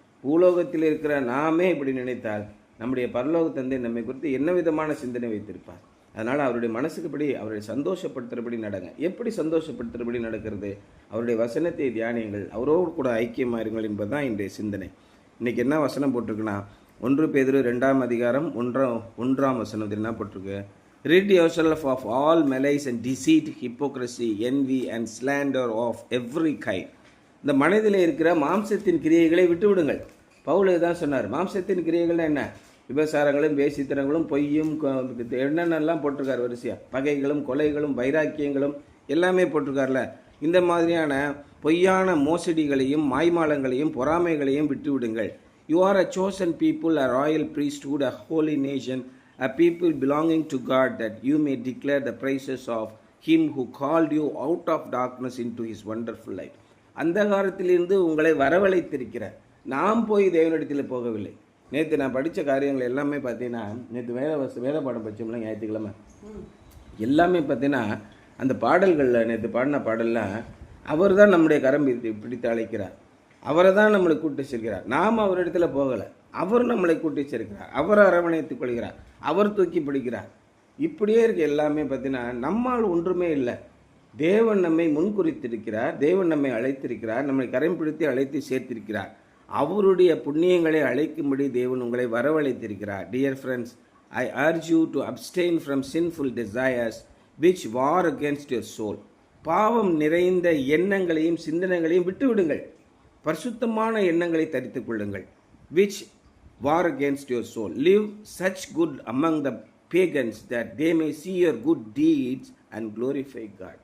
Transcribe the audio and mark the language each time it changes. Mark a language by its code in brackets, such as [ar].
[ta] பூலோகத்தில் இருக்கிற நாமே இப்படி நினைத்தால் நம்முடைய பரலோக தந்தை நம்மை குறித்து என்ன விதமான சிந்தனை வைத்திருப்பார்? அதனால் அவருடைய மனசுக்குப்படி அவருடைய சந்தோஷப்படுத்துகிறபடி நடங்க. எப்படி சந்தோஷப்படுத்துகிறபடி நடக்கிறது? அவருடைய வசனத்தை தியானியுங்கள், அவரோடு கூட ஐக்கியமாயிருங்கள் என்பதுதான் இன்றைய சிந்தனை. இன்றைக்கி என்ன வசனம் போட்டிருக்குன்னா 1 பேதுரு 2ஆம் அதிகாரம் 1ஆம் வசனம் என்ன போட்டிருக்கு? [en] Rid yourself of all malice and deceit, hypocrisy, envy and slander of every kind. [ta] இந்த மனதில் இருக்கிற மாம்சத்தின் கிரியைகளை விட்டுவிடுங்கள். பவுல் தான் சொன்னார். மாம்சத்தின் கிரியைகள்னா என்ன? விபசாரங்களும் வேசித்தனங்களும் பொய்யும் என்னென்னலாம் போட்டிருக்கார் வரிசையாக. பகைகளும் கொலைகளும் வைராக்கியங்களும் எல்லாமே போட்டிருக்கார்ல. இந்த மாதிரியான பொய்யான மோசடிகளையும் மாய்மாலங்களையும் பொறாமைகளையும் விட்டுவிடுங்கள். [en] You are a chosen people, a royal priesthood, a holy nation, a people belonging to God, that you may declare the praises of him who called you out of darkness into his wonderful light. [ta] அந்தகாரத்திலிருந்து உங்களை வரவழைத்திருக்கிறார். நாம் போய் தேவனிடத்தில் போகவில்லை. நேற்று நான் படித்த காரியங்கள் எல்லாமே பார்த்தீங்கன்னா, நேற்று வேத பாடம் படித்தோம்ல ஞாயிற்றுக்கிழமை, எல்லாமே பார்த்தீங்கன்னா அந்த பாடல்களில் நேற்று பாடின பாடல்லாம் அவர் தான் நம்முடைய கரம் பிடித்து அழைக்கிறார். அவரை தான் நம்மளை கூட்டி சேர்க்கிறார். நாம் அவரிடத்தில் போகலை, அவர் நம்மளை கூட்டி சேர்க்கிறார். அவர் அரவணைத்துக் கொள்கிறார், அவர் தூக்கி பிடிக்கிறார். இப்படியே இருக்க எல்லாமே பார்த்தீங்கன்னா நம்மால் ஒன்றுமே இல்லை. தேவன் நம்மை முன்குறித்திருக்கிறார், தேவன் நம்மை அழைத்திருக்கிறார், நம்மை கரம் பிடித்து அழைத்து சேர்த்திருக்கிறார். அவருடைய புண்ணியங்களை அழைக்கும்படி தேவன் உங்களை வரவழைத்திருக்கிறார். [en] Dear friends, I urge you to abstain from sinful desires which war against your soul. [ta] பாவம் நிறைந்த எண்ணங்களையும் சிந்தனைகளையும் விட்டுவிடுங்கள். பரிசுத்தமான எண்ணங்களை தரித்துக் கொள்ளுங்கள். [en] which war against your soul. Live such good among the pagans that they may see your good deeds and glorify God.